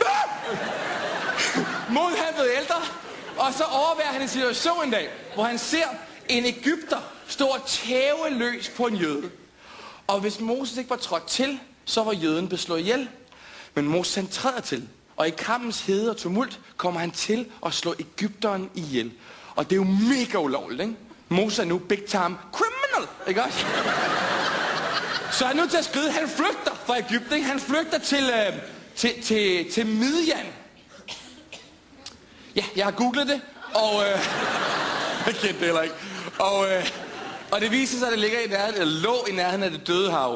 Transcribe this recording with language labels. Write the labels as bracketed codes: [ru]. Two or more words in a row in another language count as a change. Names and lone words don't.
[da] Moses han blev ældre, og så overværer han en situation en dag, hvor han ser en egypter stå og tæve løs på en jøde. Og hvis Moses ikke var trådt til, så var jøden blevet slået ihjel. Men Moses han træder til, og i kampens hede og tumult kommer han til at slå egypteren ihjel. Og det er jo mega ulovligt, ikke? Moses er nu [en] big time criminal, [da] ikke også? Så han er nødt til at skride. Han flygter fra Egypten, ikke? Han flygter til Midian. Ja, jeg har googlet det, og jeg kendte det heller ikke. Og det viser sig, at det ligger i nærheden, eller lå i nærheden af det døde hav.